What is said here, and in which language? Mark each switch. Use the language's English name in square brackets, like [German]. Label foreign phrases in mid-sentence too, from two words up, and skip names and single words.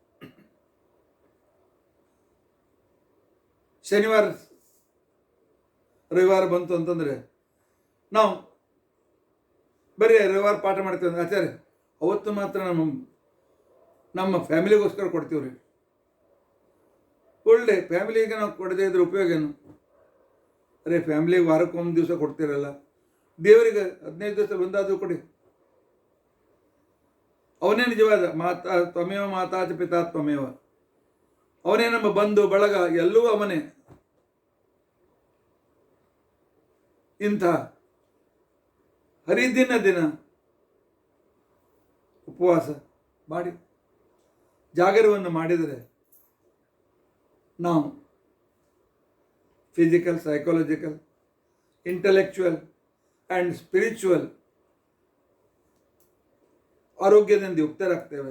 [Kannada] ಶನಿವಾರ ರವಿವಾರ ಬಂತು ಅಂತಂದರೆ ನಾವು ಬರೀ ರವಿವಾರ ಪಾಠ ಮಾಡ್ತೀವಿ ಅಂದ್ರೆ ಆಚಾರ್ಯ ಅವತ್ತು ಮಾತ್ರ ನಮ್ಮ ಫ್ಯಾಮಿಲಿಗೋಸ್ಕರ ಕೊಡ್ತೀವಿ ರೀ. ಒಳ್ಳೆ ಫ್ಯಾಮಿಲಿಗೆ ನಾವು ಕೊಡದೇ ಇದ್ರೆ ಉಪಯೋಗ ಏನು? ಅರೆ ಫ್ಯಾಮಿಲಿಗೆ ವಾರಕ್ಕೆ 1 ದಿವಸ ಕೊಡ್ತೀರಲ್ಲ, ದೇವರಿಗೆ 15 ದಿವಸ ಒಂದಾದರೂ ಕೊಡಿ. ಅವನೇ ನಿಜವಾದ [Sanskrit] ತ್ವಮೇವ ಮಾತಾ ಚ ಪಿತಾ ತ್ವಮೇವ. [Kannada] ಅವನೇ ನಮ್ಮ ಬಂಧು ಬಳಗ, ಎಲ್ಲವೂ ಅವನೇ. ಇಂಥ ಹರಿದಿನ ದಿನ ಉಪವಾಸ ಮಾಡಿ ಜಾಗರವನ್ನು ಮಾಡಿದರೆ ನಾವು [English] physical, psychological, intellectual and spiritual [Kannada] ಆರೋಗ್ಯದಿಂದ ಯುಕ್ತರಾಗ್ತೇವೆ.